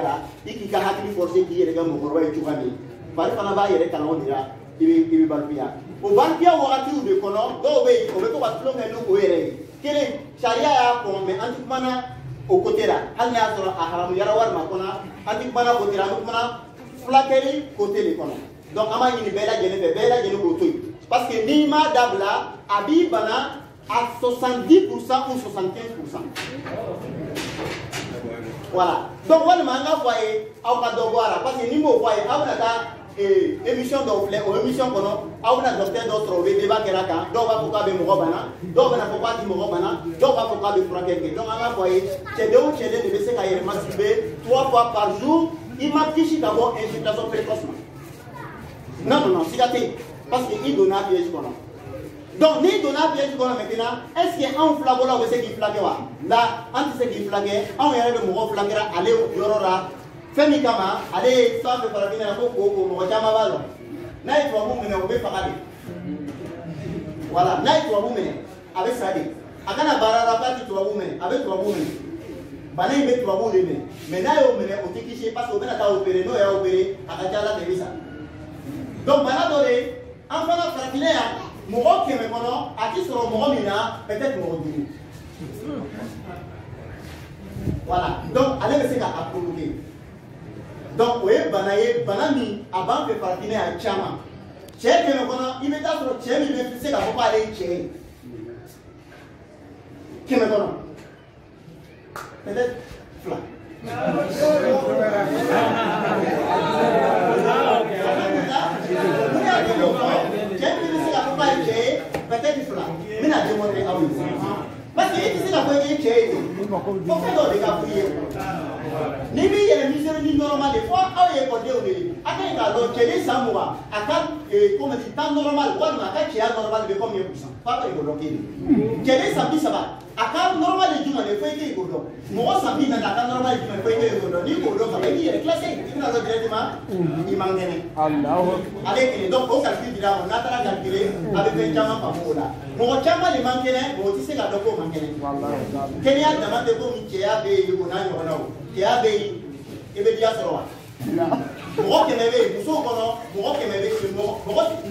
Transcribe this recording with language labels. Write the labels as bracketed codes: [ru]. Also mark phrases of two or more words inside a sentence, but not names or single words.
[bm] la i k'i ka hakili forcer k'i yɛrɛ kɛ mɔgɔkɔrɔba ye cogoya min fari fana b'a yɛrɛ kalan o de la i bɛ balikuya o balikuya wagatiw de kɔnɔ dɔw bɛ yen o bɛ to ka tulon kɛ n'o yɛrɛ ye kelen sariya y'a kɔn mais an ti kumana o côté la hali n'a y'a sɔrɔ a haramuyara walima kɔnɔ an ti kumana côté la an bɛ kumana fulakɛli côté de kɔnɔ donc an b'a ɲini bɛɛ lajɛlen fɛ bɛɛ lajɛlen k'o to yen [fr] parce que [bm] n'i m'a dabila a b'i bana [fr] à 70% ou 75%. [bm] Voilà. Donc walima an ka fɔ a ye aw ka dɔ bɔ a la [fr] parce que [bm] ni m'o fɔ a ye aw bɛna taa émission dɔw filɛ o émission kɔnɔ aw bɛna docteur dɔ sɔrɔ o bɛ débat kɛra kan dɔw b'a fɔ k'a bɛ mɔgɔ bana dɔw bɛna fɔ k'a ti mɔgɔ bana dɔw b'a fɔ k'a bɛ furakɛli kɛ donc an ka fɔ a ye cɛden o cɛden de bɛ se ka yɛrɛ [fr] masturber 3 fois par jour [bm] i ma kisi ka bɔ [fr] éjaculation précoce [bm] ma non siga tɛ yen [fr] parce que [bm] i donna piège kɔnɔ donc n'i donna piège kɔnɔ [fr] maintenant est ce que [bm] anw filabɔlaw bɛ se k'i filakɛ wa la an tɛ se k'i filakɛ anw yɛrɛ bɛ mɔgɔw filakɛra ale yɔrɔ la fɛn min kama ale ye fɛn fɛn farafinna yan ko koko mɔgɔ caman b'a dɔn n'a ye tubabu minɛ o bɛ faga de voilà n'a ye tubabu minɛ a bɛ sa de a kana baara la k'a ti tubabu minɛ a bɛ tubabu minɛ bana in bɛ tubabu de minɛ mais n'a y'o minɛ o tɛ kisi [fr] parce que [bm] o bɛna taa opérer n'o y'a opérer a ka ca ala fɛ i bɛ sa donc bana dɔ de an fana farafinna yan mɔgɔ 100 kɔnɔ a ti sɔrɔ mɔgɔ min na peut-être mɔgɔ 5 voilà donc ale bɛ se ka a provoquer donc o ye bana min a b'an fɛ farafinna yan caman cɛ 100 kɔnɔ i bɛ taa sɔrɔ cɛ min bɛ se k'a fɔ k'ale ye cɛ ye 100 kɔnɔ peut-être 2 peut-être fila n bɛna démontrer aw ye [fr] parce que [bm] i tɛ se ka fɔ i ye cɛ ye fo fɛn dɔw de ka fɔ i ye n'i b'i yɛrɛ misère ni normal de fo aw ye ekɔlidenw de ye a ka ɲi k'a dɔn cɛden san 20 a ka [fr] comme dit temps normal [bm] walima a ka cɛya normal bɛ [fr] combien pourcent [bm] f'a ka ekɔli dɔn kelen cɛden san 30 a ka normal ye jumɛn de fo i k'e ekɔli dɔn mɔgɔ san 40 a ka normal ye jumɛn fo i k'e ekɔli dɔn n'i k'o dɔn ka ban i b'i yɛrɛ classé i bɛna dɔn directement i man kɛnɛ ale ye kelen donc o calcul dira ma n'a taara calculer a bɛ fɛn caman faamu o la mɔgɔ caman de man kɛnɛ mɔgɔ tɛ se ka dɔn k'o man kɛnɛ kɛnɛya dama tɛ komi cɛya bɛ yen o n'a ɲɔgɔnnaw cɛya bɛ yen i bɛ diya sɔrɔ wa mɔgɔ 100 bɛ yen musow kɔnɔ mɔgɔ 100 bɛ yen mɔgɔ